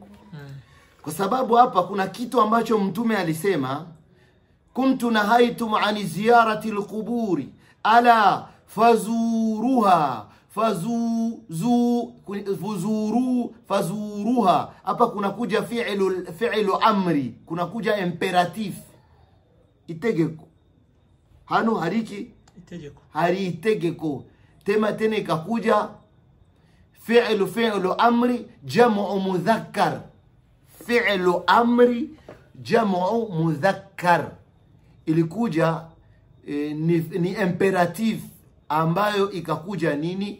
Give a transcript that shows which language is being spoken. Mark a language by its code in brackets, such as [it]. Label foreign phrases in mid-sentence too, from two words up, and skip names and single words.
[sw] Kwa sababu hapa kuna kitu ambacho mtume alisema, [ar] كنت نهيتكم عن زيارة القبور ألا فزوروها فزوروها. [sw] Hapa kuna kuja [ar] فعل أمر, [sw] kuna kuja imperatif, itegeko, [rw] hano hariki itegeko, hari itegeko, [sw] tena ikakuja [ar] فعل أمر جمع مذكر فعل أمر جمع مذكر, [sw] ilikuja ni imperative ambayo ikakuja nini?